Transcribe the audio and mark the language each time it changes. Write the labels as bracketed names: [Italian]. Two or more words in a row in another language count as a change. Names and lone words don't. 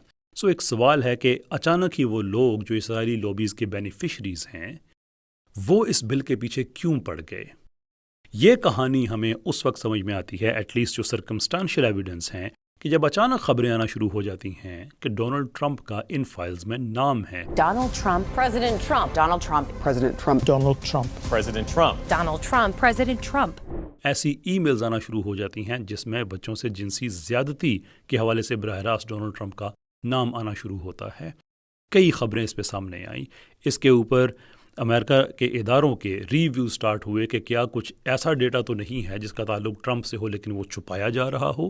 [Urdu] سو ایک سوال ہے کہ اچانک ہی وہ لوگ جو اسرائیلی لابیز کے بینیفیشریز ہیں وہ اس بل کے پیچھے کیوں پڑ گئے؟ یہ کہانی ہمیں اس وقت سمجھ میں آتی ہے، [English] at least [Urdu] جو [English] circumstantial evidence [Urdu] ہیں، کہ جب اچانک خبریں آنا شروع ہو جاتی ہیں کہ ڈونلڈ ٹرمپ کا ان فائلز میں نام ہے۔ [English] Donald Trump, President Trump, Donald Trump, President Trump, Donald Trump, President Trump, Donald Trump, President Trump. [Urdu] ایسی ای میلز آنا شروع ہو جاتی ہیں جس میں بچوں سے جنسی زیادتی کے حوالے سے براہ راست ڈونلڈ ٹرمپ کا نام آنا شروع ہوتا ہے۔ کئی خبریں اس پہ سامنے آئیں، اس کے اوپر امریکہ کے اداروں کے [English] review start [Urdu] ہوئے کہ کیا کچھ ایسا ڈیٹا تو نہیں ہے جس کا تعلق ٹرمپ سے ہو لیکن وہ چھپایا جا رہا ہو۔